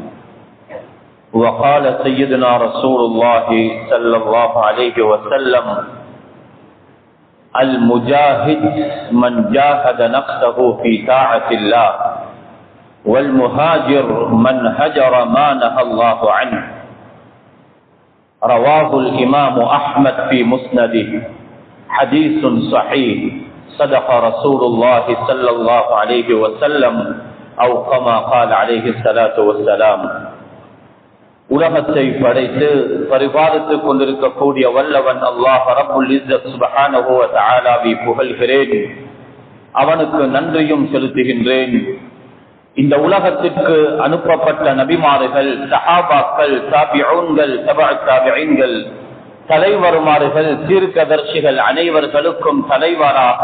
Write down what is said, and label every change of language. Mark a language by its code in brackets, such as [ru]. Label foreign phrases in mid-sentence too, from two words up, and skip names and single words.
[ar] وقال سيدنا رسول الله صلى الله عليه وسلم: المجاهد من جاهد نفسه في طاعة الله، والمهاجر من هجر ما نهى الله عنه. رواه الإمام أحمد في مسنده. حديث صحيح. صدق رسول الله صلى الله عليه وسلم أو كما قال عليه الصلاة والسلام. [ta] உலகத்தை படைத்து பரிபாலித்துக் கொண்டிருக்கக்கூடிய வல்லவன் அல்லாஹ் [ar] رب العزة سبحانه وتعالى [ta] புகழ்கிறேன். அவனுக்கு நன்றியும் செலுத்துகின்றேன். இந்த உலகத்திற்கு அனுப்பப்பட்ட நபிமார்கள், சஹாபாக்கள், தாபிஊன்கள், தபஅ தாபிஈன்கள், தலைவருமார்கள், தீர்க்கதர்சிகள் அனைவர்களுக்கும் தலைவராக